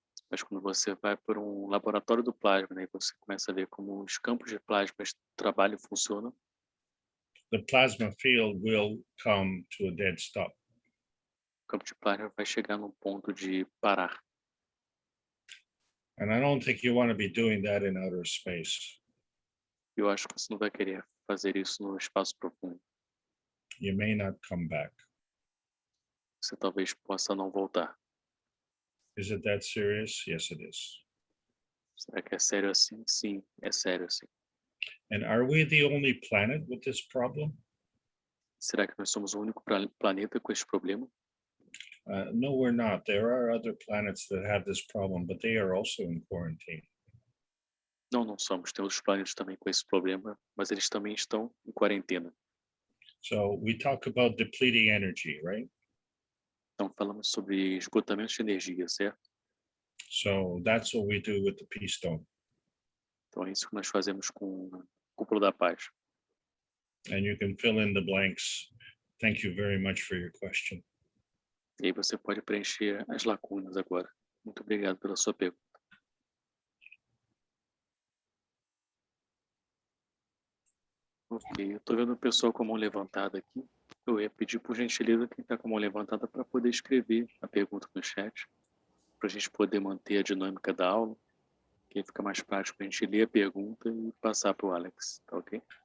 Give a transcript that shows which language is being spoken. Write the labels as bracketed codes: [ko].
[pt] Mas quando você vai para um laboratório do plasma, né, e você começa a ver como os campos de plasma de trabalho funcionam, [en] the plasma field will come to a dead stop. [pt] o campo de plasma vai chegar num ponto de parar. [en] And I don't think you want to be doing that in outer space. [pt] Eu acho que você não vai querer fazer isso no espaço profundo. [en] You may not come back. [pt] Você talvez possa não voltar. [en] Is it that serious? Yes, it is. [pt] Será que é sério assim? Sim, é sério assim. [en] And are we the only planet with this problem? [pt] Será que nós somos o único planeta com esse problema? [en] No, we're not. There are other planets that have this problem, but they are also in quarantine. [pt] Não, não somos. Tem outros planetas também com esse problema, mas eles também estão em quarentena. [en] So we talk about depleting energy, right? [pt] Então falamos sobre esgotamento de energia, certo? [en] So that's what we do with the peace stone. [pt] Então é isso que nós fazemos com a cúpula da paz. [en] And you can fill in the blanks. Thank you very much for your question. [pt] E aí você pode preencher as lacunas agora. Muito obrigado pela sua pergunta. Ok, eu estou vendo o pessoal com a mão levantada aqui. Eu ia pedir por gentileza quem está com a mão levantada para poder escrever a pergunta no chat, para a gente poder manter a dinâmica da aula, que fica mais prático a gente ler a pergunta e passar para o Alex, tá ok?